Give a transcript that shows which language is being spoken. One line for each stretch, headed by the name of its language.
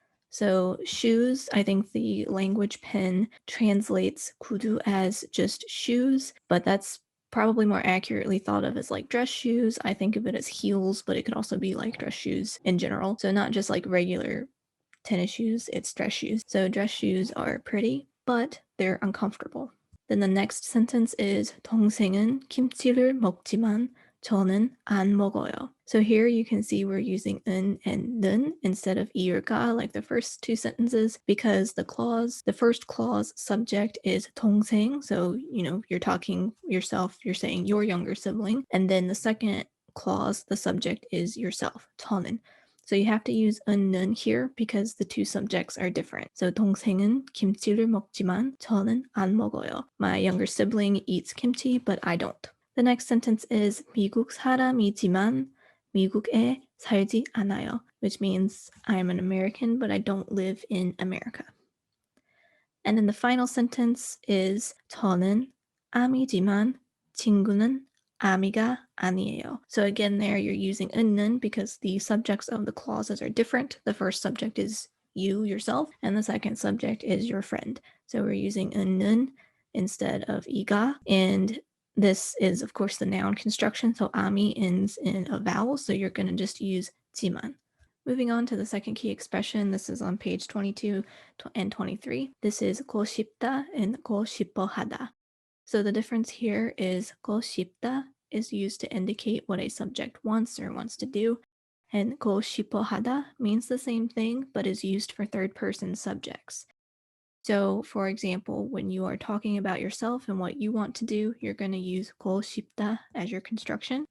English: So shoes, I think the language pen translates 구두 as just shoes, but that's probably more accurately thought of as like dress shoes. I think of it as heels, but it could also be like dress shoes in general. So not just like regular tennis shoes, it's dress shoes. So dress shoes are pretty, but they're uncomfortable. Then the next sentence is
Korean: 동생은 김치를 먹지만 저는 안 먹어요.
English: So here you can see we're using 은 and 는 instead of 이 or 가 like the first two sentences because the first clause subject is 동생. So, you're talking yourself, you're saying your younger sibling. And then the second clause, the subject is yourself, 저는. So you have to use 는 here because the two subjects are different.
Korean: So 동생은 김치를 먹지만 저는 안 먹어요.
English: My younger sibling eats kimchi, but I don't. The next sentence is
Korean: 미국 사람이지만 미국에 살지 않아요,
English: which means I'm an American, but I don't live in America. And then the final sentence is
Korean: 저는 암이지만 친구는 아미가 아니에요.
English: So again, there you're using 는 because the subjects of the clauses are different. The first subject is you, yourself, and the second subject is your friend. So we're using 는 instead of 이가, and this is, of course, the noun construction. So ami ends in a vowel, so you're going to just use 지만. Moving on to the second key expression, this is on page 22 and 23. This is 고 싶다 and 고 싶어 하다. So the difference here is 고 싶다 is used to indicate what a subject wants or wants to do, and 고 싶어 하다 means the same thing but is used for third-person subjects. So, for example, when you are talking about yourself and what you want to do, you're going to use 고 싶다 as your construction.